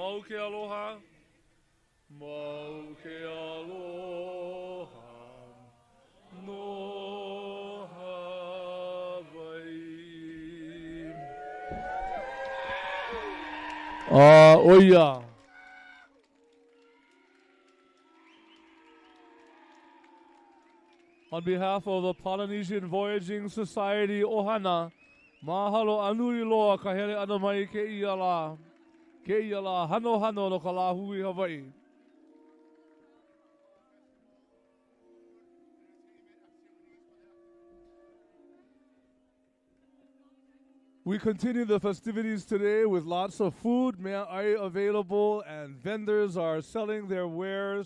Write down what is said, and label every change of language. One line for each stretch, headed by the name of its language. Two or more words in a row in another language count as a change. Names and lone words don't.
Hawaiian: Mau ke aloha. Mau ke aloha no Hawaii. Oia.
English: On behalf of the Polynesian Voyaging Society, ohana,
Hawaiian: mahalo anui loa ka hele ana mai ke ia la hano hano no ka la hui Hawaii.
English: We continue the festivities today with lots of food, mea'ai available, and vendors are selling their wares.